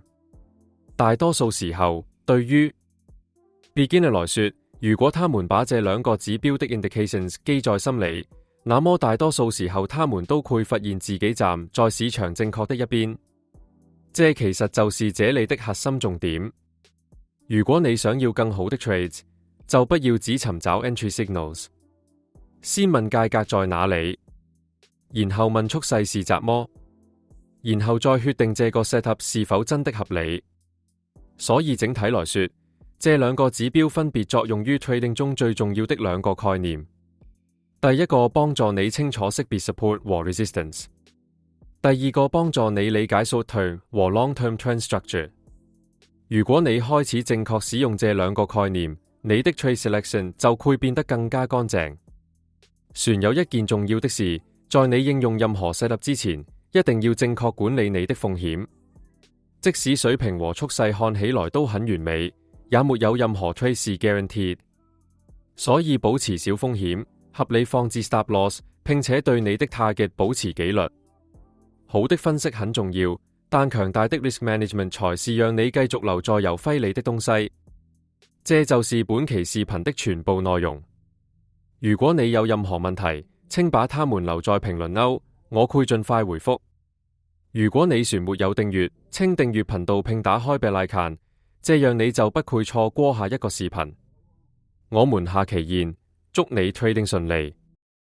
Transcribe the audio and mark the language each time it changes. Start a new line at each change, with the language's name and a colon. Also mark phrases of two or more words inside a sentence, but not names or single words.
Chinese: 大多數時候，對於 beginner 來說，如果他們把這兩個指標的 indications 記在心裡，那麼大多數時候他們都會發現自己站在市場正確的一邊。這其實就是這裡的核心重點。如果你想要更好的 trades， 就不要只尋找
English: entry signals，
Chinese: 先問價格在哪裡。然後問趨勢是習麼，然後再決定這個 setup 是否真的合理。所以整體來說，這兩個指標分別作用於 trading 中最重要的兩個概念。第一個幫助你清楚識別 support 和 resistance， 第二個幫助你理解 short-term 和
English: long-term trend structure。
Chinese: 如果你開始正確使用這兩個概念，你的
English: trade selection
Chinese: 就會變得更加乾淨。船有一件重要的事，在你應用任何 setup 之前，一定要正確管理你的風險。即使水平和趨勢看起來都很完美，也沒有任何 trade 是 guaranteed。所以保持小風險，合理放置
English: stop loss，
Chinese: 並且對你的 target 保持紀律。好的分析很重要，但強大的
English: risk management
Chinese: 才是讓你繼續留在油揮你的東西。這就是本期視頻的全部內容。如果你有任何問題，請把它們留在評論區，我會盡快回覆。如果你還沒有訂閱，請訂閱頻道並打開
English: bell icon，
Chinese: 這樣你就不會錯過下一個視頻。我們下期見，祝你 trading 順利。